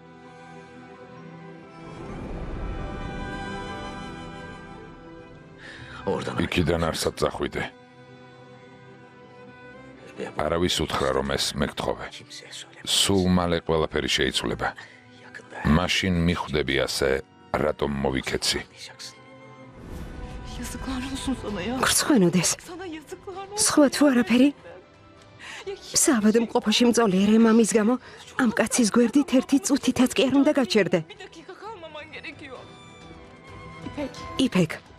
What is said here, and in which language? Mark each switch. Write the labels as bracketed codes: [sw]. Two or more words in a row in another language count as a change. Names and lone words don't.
[ka] იქიდან არსად წახვიდე. არავის უთხრა რომ ეს მეკთხოვე. სულ მალე ყველაფერი შეიცვლება. მაშინ მიხვდები ასე, რატომ მოვიქეცი. [tr] yazıklar olsun sana ya. [ka] გრცხვენოდეს. [tr] Sana yazıklar olsun. [ka] სხვა თუ არაფერი? საავადმყოფოში მწოლიერე მამის გამო ამ კაცის გვერდით ერთი წუთითაც კი არ უნდა გაჩერდე. [tr] Bir dakika kalmaman gerekiyor. İpek. [ka] იფეკ,